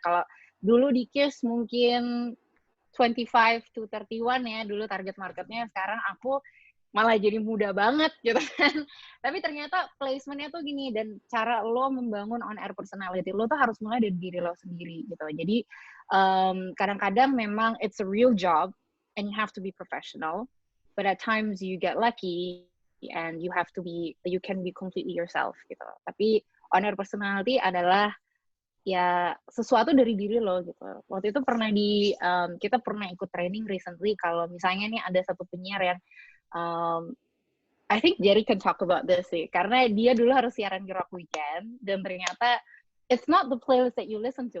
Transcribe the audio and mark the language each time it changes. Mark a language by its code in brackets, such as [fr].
[id] Kalau dulu di KISS mungkin 25 to 31 ya dulu target marketnya, sekarang aku malah jadi muda banget gitu kan. Tapi ternyata placementnya tuh gini, dan cara lo membangun on air personality lo tuh harus mulai dari diri lo sendiri gitu. Jadi kadang-kadang memang [en] it's a real job and you have to be professional. But at times you get lucky and you can be completely yourself [id] gitu. Tapi on air personality adalah ya sesuatu dari diri lo gitu. Waktu itu kita pernah ikut training recently, kalau misalnya nih ada satu penyiar yang [en] I think Jerry can talk about this [id] sih, karena dia dulu harus siaran di Rock Weekend dan ternyata [en] it's not the playlist that you listen to.